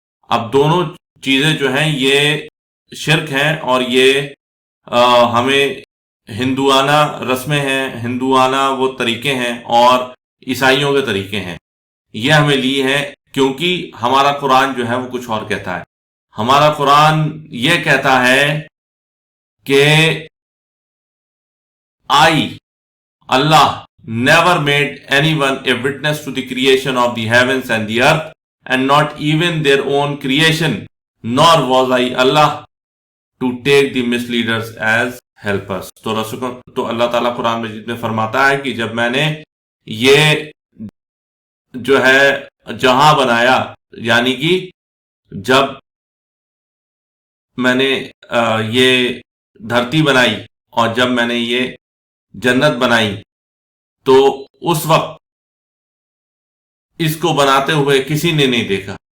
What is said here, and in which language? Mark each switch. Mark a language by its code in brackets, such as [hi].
[ur] اب دونوں چیزیں جو ہیں یہ شرک ہیں، اور یہ ہمیں ہندوانہ رسمیں ہیں، ہندوانہ وہ طریقے ہیں اور عیسائیوں کے طریقے ہیں، یہ ہمیں لی ہے. کیونکہ ہمارا قرآن جو ہے وہ کچھ اور کہتا ہے. ہمارا قرآن یہ کہتا ہے کہ [en] Allah never made anyone a witness to the creation of the heavens and the earth, and not even their own creation, nor was I Allah to take the misleaders as helpers. [ur] تو اللہ تعالیٰ قرآن مجید میں فرماتا ہے کہ جب میں نے یہ جو ہے جہاں بنایا، یعنی کہ جب میں نے یہ دھرتی بنائی اور جب میں نے یہ جنت بنائی، تو اس وقت اس کو بناتے ہوئے کسی نے نہیں دیکھا.